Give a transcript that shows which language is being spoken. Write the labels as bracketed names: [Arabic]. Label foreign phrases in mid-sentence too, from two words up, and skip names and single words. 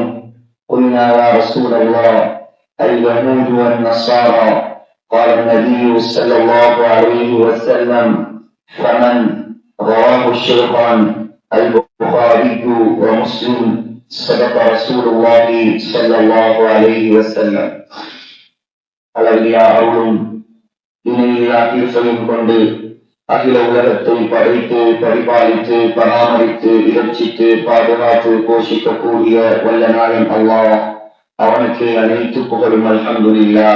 [Arabic] قلنا يا رسول الله اليهود والنصارى؟ قال النبي صلى الله عليه وسلم: فمن؟ رواه الشيخان البخاري ومسلم. صدق رسول الله صلى الله عليه وسلم. [Tamil] அளவியா அருளும் இணையா தீர்ப்பையும் கொண்டு அகில உலகத்தை படைத்து பரிபாலித்து பராமரித்து இலட்சித்து பாதுகாத்து போஷிக்கக்கூடிய வல்ல நாயன் அல்லாஹ், அவனுக்கு அனைத்து புகழும். அல்ஹம்துலில்லாஹ்.